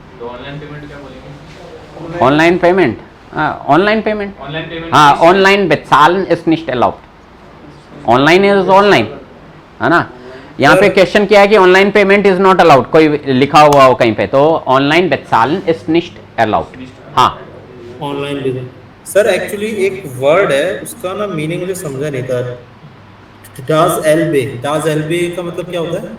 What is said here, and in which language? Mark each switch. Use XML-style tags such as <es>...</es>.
<hi>तो online payment क्या बोलेंगे? Online payment, online payment, online payment</hi> <de>हाँ ऑनलाइन bezahlen ist nicht erlaubt।</de> <en>online is online,</en> <hi>है ना। यहाँ पे क्वेश्चन क्या है कि</hi> <en>online payment is not allowed,</en> <hi>कोई लिखा हुआ हो कहीं पे, तो</hi> <de>ऑनलाइन bezahlen ist nicht erlaubt।</de> <hi>हाँ ऑनलाइन भी सर एक्चुअली एक वर्ड है उसका ना मीनिंग मुझे समझा नहीं था। डाज एल्बे, डाज एल्बे का मतलब क्या होता है?</hi>